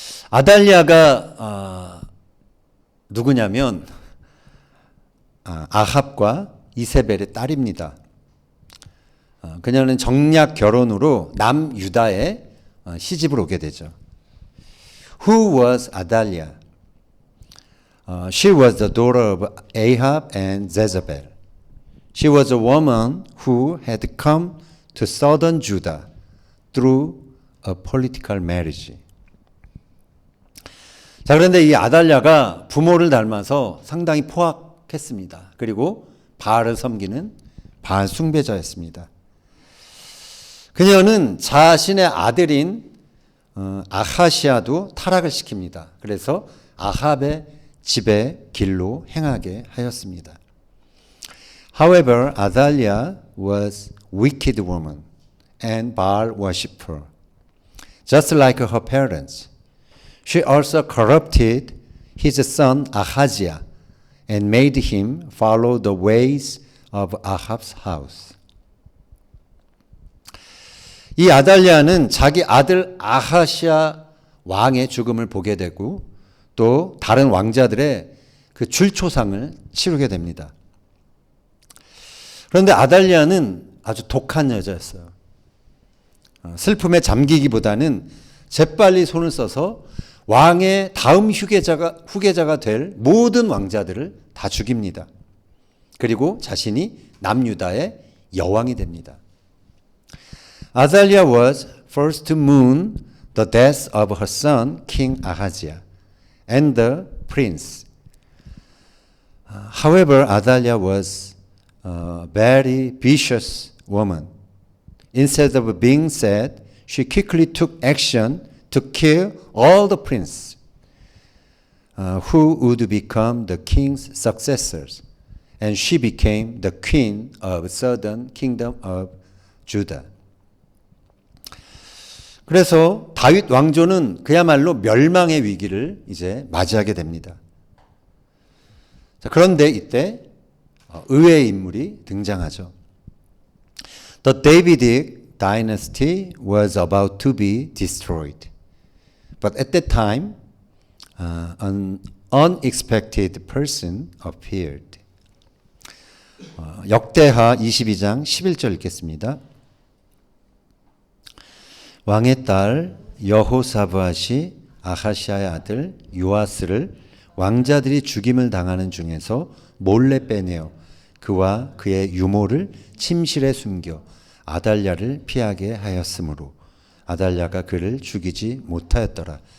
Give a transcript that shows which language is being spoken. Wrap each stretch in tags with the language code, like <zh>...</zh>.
<ko>아달랴가 누구냐면 아합과 이세벨의 딸입니다. 그녀는 정략 결혼으로 남유다에 시집을 오게 되죠.</ko> <en>Who was Athaliah? She was the daughter of Ahab and Jezebel. She was a woman who had come to southern Judah through a political marriage.</en> <ko>자, 그런데 이 아달랴가 부모를 닮아서 상당히 포악했습니다. 그리고 바알을 섬기는 바알 숭배자였습니다. 그녀는 자신의 아들인 아하시아도 타락을 시킵니다. 그래서 아합의 집의 길로 행하게 하였습니다.</ko> <en>However, Athaliah was wicked woman and Baal worshipper, just like her parents. She also corrupted his son Ahaziah and made him follow the ways of Ahab's house.</en> <ko>이 아달랴는 자기 아들 아하시아 왕의 죽음을 보게 되고 또 다른 왕자들의 그 줄초상을 치르게 됩니다. 그런데 아달랴는 아주 독한 여자였어요. 슬픔에 잠기기보다는 재빨리 손을 써서 왕의 다음 후계자가 될 모든 왕자들을 다 죽입니다. 그리고 자신이 남유다의 여왕이 됩니다.</ko> <en>Athaliah was first to mourn the death of her son King Ahaziah and the prince. However, Athaliah was a very vicious woman. Instead of being sad, she quickly took action to kill all the princes who would become the king's successors. And she became the queen of the southern kingdom of Judah.</en> <ko>그래서 다윗 왕조는 그야말로 멸망의 위기를 이제 맞이하게 됩니다. 자, 그런데 이때 의외의 인물이 등장하죠.</ko> <en>The Davidic dynasty was about to be destroyed. But at that time, an unexpected person appeared.</en> <ko>역대하 22장 11절 읽겠습니다. 왕의 딸 여호사밧이 아하시아의 아들 요아스를 왕자들이 죽임을 당하는 중에서 몰래 빼내어 그와 그의 유모를 침실에 숨겨 아달랴를 피하게 하였으므로 아달랴가 그를 죽이지 못하였더라.</ko>